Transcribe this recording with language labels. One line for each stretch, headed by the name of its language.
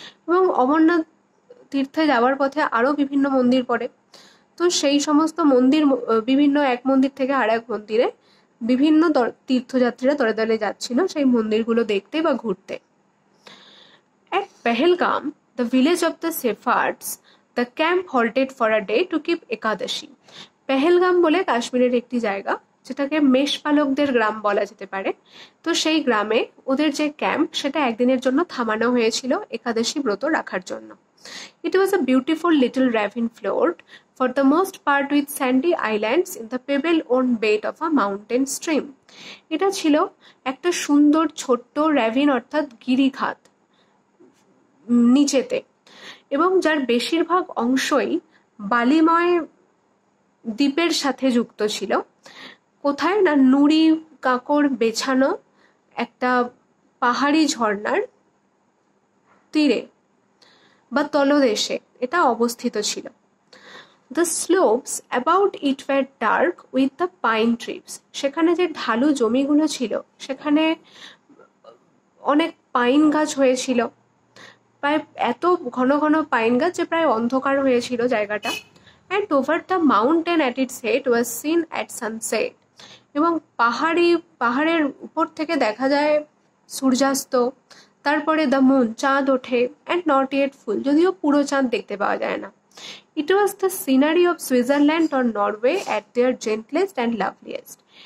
Bangla: এবং অমরনাথ তীর্থে যাওয়ার পথে আরো বিভিন্ন মন্দির পড়ে, তো সেই সমস্ত মন্দির, বিভিন্ন এক মন্দির থেকে আর এক মন্দিরে বিভিন্ন তীর্থযাত্রীরা দলে দলে যাচ্ছিল সেই মন্দিরগুলো দেখতে বা ঘুরতে।
English: At Pahalgam, the village of the Sephards, the camp halted for a day to keep Ekadashi.
Bangla: Pahalgam বলে কাশ্মীরের একটি জায়গা, যেটাকে মেষপালকদের গ্রাম বলা যেতে পারে, তো সেই গ্রামে ওদের যে ক্যাম্প সেটা একদিনের জন্য থামানো হয়েছিল একাদশী ব্রত রাখার জন্য।
English: It was a beautiful little ravine floored for the most part with sandy islands in the pebble-worn bed of a mountain stream.
Bangla: এটা ছিল একটা সুন্দর ছোট্ট র্যাভিন অর্থাৎ গিরিখাত নিচেতে, এবং যার বেশিরভাগ অংশই বালিময় দ্বীপের সাথে যুক্ত ছিল। কোথায় না, নুড়ি কাঁকড় বেছানো একটা পাহাড়ি ঝর্ণার তীরে বা তলদেশে এটা অবস্থিত ছিল।
English: The slopes about it were dark with the pine trees.
Bangla: সেখানে যে ঢালু জমিগুলো ছিল সেখানে অনেক পাইন গাছ হয়েছিল, প্রায় এত ঘন ঘন পাইন গাছ যে প্রায় অন্ধকার হয়েছিল জায়গাটা।
English: And over the mountain at its head was seen at sunset.
Bangla: এবং পাহাড়ের উপর থেকে দেখা যায় সূর্যাস্ত, তারপরে দ্য মুন, চাঁদ ওঠে, অ্যান্ড নট ইয়েট ফুল, যদিও পুরো চাঁদ দেখতে পাওয়া যায় না।
English: It was the scenery of Switzerland or Norway at their gentlest and loveliest.